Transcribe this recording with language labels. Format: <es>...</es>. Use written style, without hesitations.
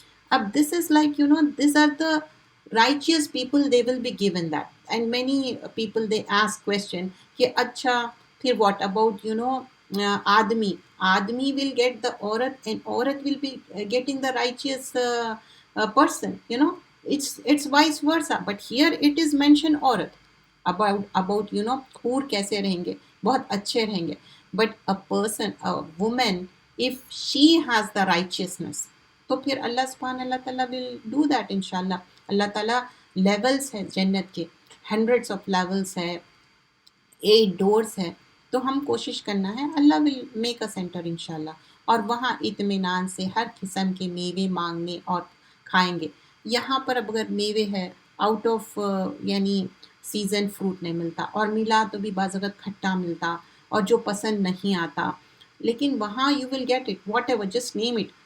<en>اب this is like these are the righteous people, they will be given that. And many people they ask question</en> <ur>کہ اچھا پھر</ur> <en>what about آدمی will get the عورت, and عورت will be getting the righteous person. It's vice versa, but here it is mentioned عورت about حور</en> <ur>کیسے رہیں گے, بہت اچھے رہیں گے.</ur> <en>But a person, a woman, if she has the righteousness,</en> <ur>تو پھر اللہ سبحانہ اللہ تعالیٰ</ur> <en>will do that انشاءاللہ.</en> <ur>اللہ تعالیٰ لیولز ہے جنت کے,</ur> <en>hundreds of levels</en> <ur>ہے, 8 ڈورز ہے, تو ہم کوشش کرنا ہے, اللہ</ur> <en>will make a centre</en> <ur>انشاءاللہ, اور وہاں اطمینان سے ہر قسم کے میوے مانگنے اور کھائیں گے. یہاں پر اب اگر میوے ہے آؤٹ آف یعنی سیزن فروٹ نہیں ملتا, اور ملا تو بھی بعض اوقات کھٹا ملتا اور جو پسند نہیں آتا, لیکن وہاں</ur> <en>You will get it whatever just name it.</en>